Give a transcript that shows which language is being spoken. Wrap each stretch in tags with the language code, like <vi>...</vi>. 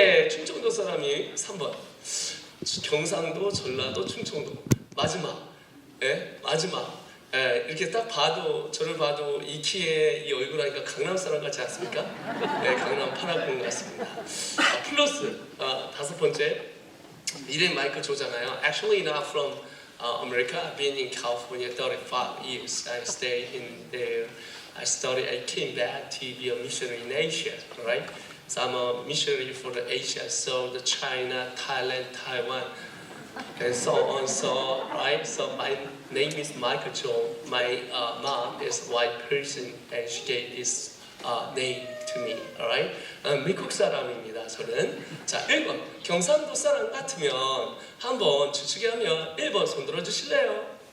<ko>충청도 사람이 3번. 경상도, 전라도, 충청도. 마지막. 마지막. 이렇게 딱 봐도, 저를 봐도 이 키에 이 얼굴 하니까 강남 사람 같지 않습니까? 강남 파라군 같습니다. 플러스 다섯 번째, 이름 마이클 조잖아요.</ko> <en>Actually not from America. I've been in California 35 years. I stayed in there. I came back to be a missionary in Asia, right? So I'm a missionary for the Asia, so the China, Thailand, Taiwan, and so on. So, right? So my name is Michael Cho. My mom is a white person, and she gave this name to me, alright?</en> <ko>미국 사람입니다, 저는. 자, 1번. 경상도 사람 같으면 한번 주축에 하면 1번 손 들어주실래요?</ko>